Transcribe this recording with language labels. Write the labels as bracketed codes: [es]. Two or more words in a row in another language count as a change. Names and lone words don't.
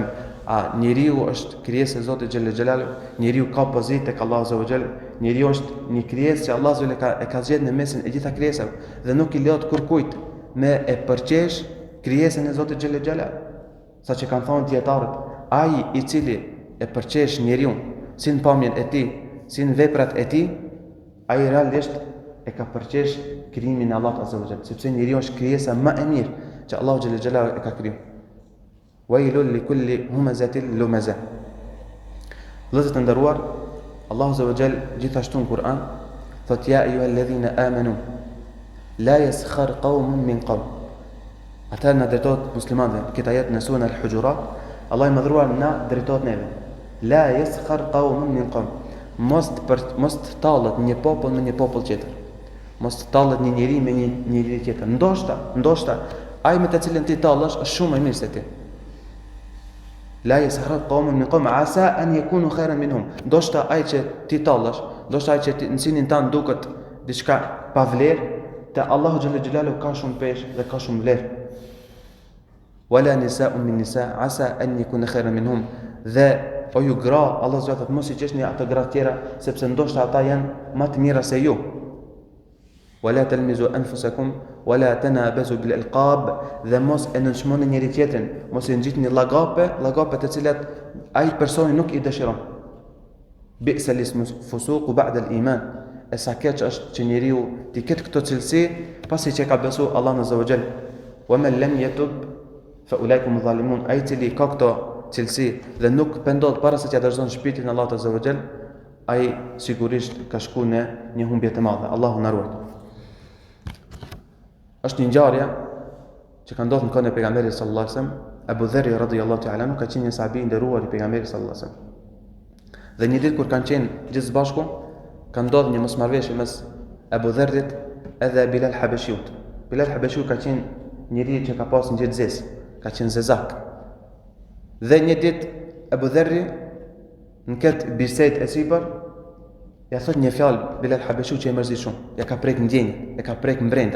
[sq] A njeriu është krijesë e Zotit [ar] جل جلاله, [sq] njeriu ka pozitë tek Allahu [ar] عز وجل, [sq] njeriu është një krijesë që Allahu e ka zgjedhur në mesin e gjitha krijesave dhe nuk i lejohet kurkujt me e përqesh krijesën e Zotit [ar] جل جلاله. [sq] Saqë kanë thonë dietarët, ai i cili e përqesh njeriu si në pamjen e tij, si në veprat e tij, ai realisht e ka përqesh krijimin e Allahut [ar] عز وجل, [sq] sepse njeriu është krijesa më e mirë që Allahu [ar] جل جلاله [sq] e ka krijuar. [ar] ويل لكل همزة لمزة. [sq] Vëllezër të nderuar, Allahu [ar] عز وجل [sq] gjithashtu në Kur'an thot [ar] يا أيها الذين آمنوا لا يسخر قوم من قوم. [sq] Ata na drejtohet muslimanëve, këtë ajet në surën Al-Hujurat, Allah i madhruar na drejtohet neve. [ar] لا يسخر قوم من قوم. [sq] Mos të tallet një popull me një popull tjetër. Mos të tallet një njeri me një njeri tjetër. Ndoshta ai me të cilin ti tallesh është shumë më mirë se ti. [ar] لا يسخر قوم من قوم عسى أن يكونوا خيرا منهم. [sq] Ndoshta ai që ti tallesh, ndoshta ai që në sinin tan duket diçka pa vlerë, te Allahu [ar] جل جلاله [sq] ka shumë peshë dhe ka shumë vlerë. [ar] ولا نساء من نساء عسى أن يكن خيرا منهم. [sq] Dhe o ju gra, Allah zot thot mos i qeshni ato gra tjera sepse ndoshta ata janë më të mira se ju. [ar] ولا تلمزوا أنفسكم ولا تنابزوا بالألقاب. [sq] Dhe mos e nënçmoni njëri tjetrin, mos i ngjitni llagape të cilat ai personi nuk i dëshiron. [ar] بئس الاسم فسوق بعد الإيمان. [sq] E sa keq është që njeriu ti ketë këto cilësi pasi që ka besu Allah [ar] عز وجل. ومن لم يتب فأولئكم ظالمون. [sq] Ai cili ka këto cilësi dhe nuk pendohet para se t'ia dorëzon shpirtin në Allah [ar] عز وجل, [sq] ai sigurisht ka shku në një humbje të madhe. Allahu na ruaj. Është një ngjarje që ka ndodhur në kohën e pejgamberit [ar] صلى الله عليه وسلم. [sq] Abu Dharr [ar] رضي الله تعالى عنه [sq] ka qenë një sahabi i nderuar i pejgamberit [ar] صلى الله عليه وسلم. [sq] Dhe një ditë kur kanë qenë gjithë bashku, ka ndodhur një mosmarrveshje mes Abu Dharrit edhe Bilal Habashiut. Bilal Habashiu ka qenë njëri që ka pasur ngjitëzes, ka qenë zezak. Dhe një ditë Abu Dharri në këtë bisedë e sipër ja thot një fjalë Bilal Habashiu që e mërzit shumë, ja ka prek ndjenjë, e ka prek mbrenda.